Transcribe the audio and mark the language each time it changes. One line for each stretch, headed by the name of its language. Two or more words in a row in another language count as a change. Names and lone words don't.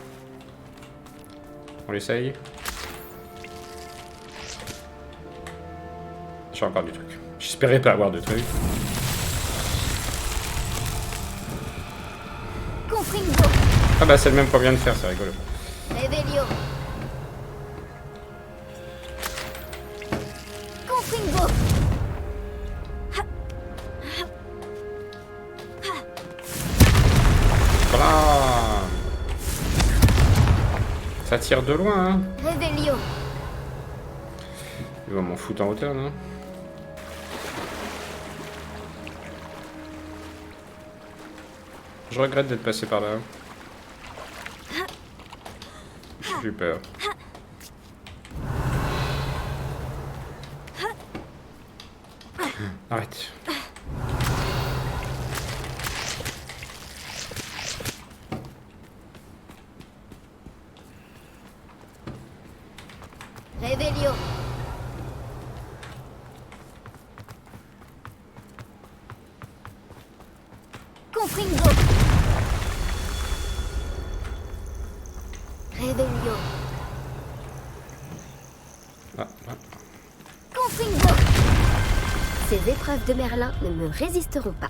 French: On l'essaye. J'ai encore du truc. J'espérais pas avoir de truc. Ah bah c'est le même qu'on vient de faire, c'est rigolo. Revelio. Confringo. Voilà. Ça tire de loin, hein. Revelio. Il va m'en foutre en hauteur, non? Je regrette d'être passé par là. J'ai eu peur. Arrête. Revelio. Confringo. Revelio. Ah. Confringo. Ces épreuves de Merlin ne me résisteront pas.